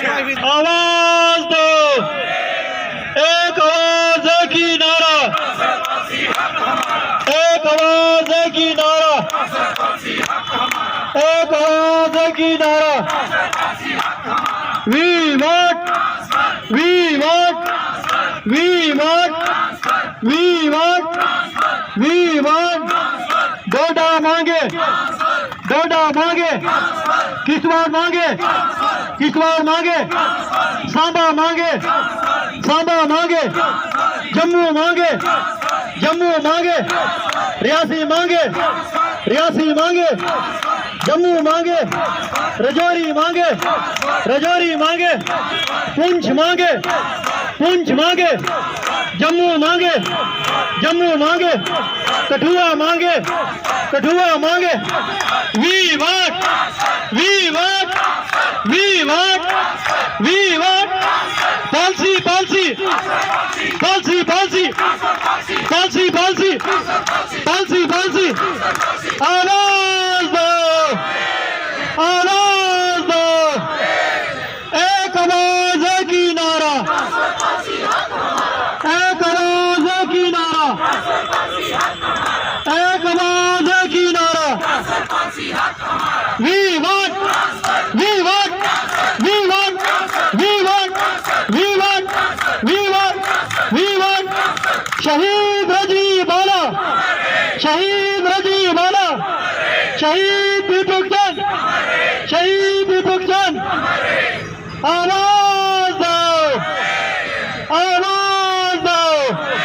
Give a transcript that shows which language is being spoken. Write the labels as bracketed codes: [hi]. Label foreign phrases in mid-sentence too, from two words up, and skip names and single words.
[hi] आवाज दो, एक आवाज एक ही नारा, एक आवाज एक ही नारा, एक आवाज एक ही नारा। [en] We want, we want, we want, we want, we want। [hi] डोडा मांगे, डोडा मांगे, किसवार मांगे, किसवार मांगे, सांबा मांगे, सांबा मांगे, जम्मू मांगे, जम्मू मांगे, रियासी मांगे, रियासी मांगे, जम्मू मांगे, रजौरी मांगे, रजौरी मांगे, पुंछ मांगे, पुंछ मांगे, जम्मू मांगे, जम्मू मांगे, कठुआ मांगे, कठुआ मांगे। [en] we want, we want, we want, we want. policy, policy, policy, policy, policy, policy, policy, policy. [hi] आवाज दो, आवाज दो, एक आवाज एक ही नारा, एक आवाज एक ही नारा, एक आवाज एक ही नारा। [en] We want, we want, we want, we want, we want, we want, we want। [hi] शहीद रजी बाला, शहीद रजी बाला, शहीद दीपक चंद, शहीद दीपक चंद। आवाज दो, आवाज दो।